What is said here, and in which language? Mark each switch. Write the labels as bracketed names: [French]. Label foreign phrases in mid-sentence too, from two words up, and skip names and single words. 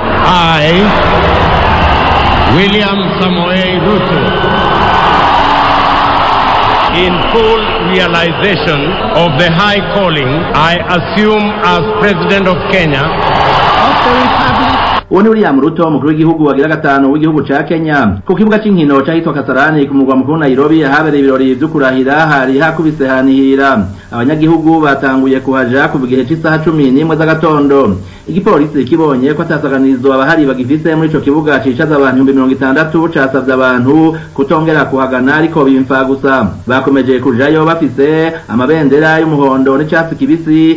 [English] I, William Samoei Ruto, in full realization of the high calling I assume as President of Kenya, of the Republic. [Rundi] Uwo ni William Ruto umukuru w'igihugu wagira gatanu w'igihugu ca Kenya ku kibuga c'inkino cahitwa Kasarani ku mugwa mukuru Nairobi habereye ibirori vyo kurahira hari hakubise hanihira abanyagihugu batanguye kuhaja ku gihe c'isaha 11 z'agatondo igipolisi kibonye ko atasaganizo abahari bagifise muri ico kibuga cicaza abantu 60 casavye abantu kutongera kuhagana ariko bimfa gusa bakomeje kujayo bafise amabendera y'umuhondo n'icatsi kibisi